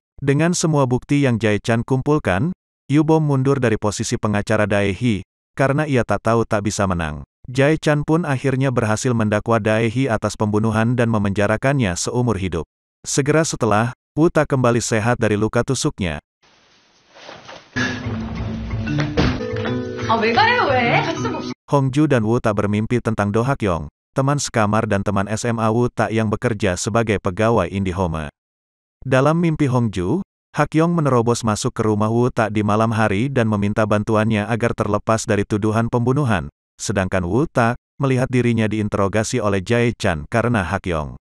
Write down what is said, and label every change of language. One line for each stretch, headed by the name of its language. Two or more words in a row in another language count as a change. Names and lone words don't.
Indonesian: Dengan semua bukti yang Jae-chan kumpulkan, Yu Bom mundur dari posisi pengacara Dae-hee, karena ia tak tahu tak bisa menang. Jae-chan pun akhirnya berhasil mendakwa Dae-hee atas pembunuhan dan memenjarakannya seumur hidup. Segera setelah, Woo-tak kembali sehat dari luka tusuknya.
Korean: 왜 가요 왜? 같이 좀 봅시다.
Indonesian: Hongju dan Woo-tak bermimpi tentang Do Hak-yong, teman sekamar dan teman SMA Woo-tak yang bekerja sebagai pegawai IndiHome. Dalam mimpi Hongju, Hak-yong menerobos masuk ke rumah Woo-tak di malam hari dan meminta bantuannya agar terlepas dari tuduhan pembunuhan, sedangkan Woo-tak melihat dirinya diinterogasi oleh Jae-chan karena Hak-yong.